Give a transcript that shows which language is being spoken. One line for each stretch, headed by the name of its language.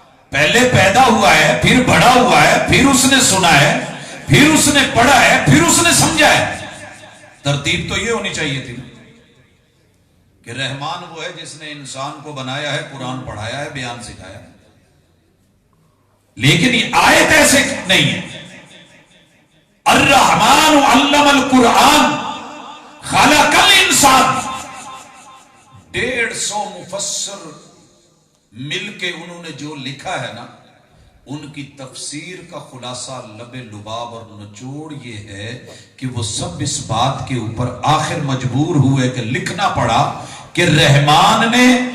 Urdu: پہلے پیدا ہوا ہے پھر بڑا ہوا ہے پھر اس نے سنا ہے پھر اس نے پڑھا ہے پھر اس نے سمجھا ہے. ترتیب تو یہ ہونی چاہیے تھی کہ رحمان وہ ہے جس نے انسان کو بنایا ہے، قرآن پڑھایا ہے، بیان سکھایا ہے. لیکن یہ آیت ایسے نہیں ہے.
Arabic: الرحمن علم القرآن خلق الانسان.
Urdu: 150 مفسر مل کے انہوں نے جو لکھا ہے نا، ان کی تفسیر کا خلاصہ لب لباب اور نچوڑ یہ ہے کہ وہ سب اس بات کے اوپر آخر مجبور ہوئے کہ لکھنا پڑا کہ رحمان نے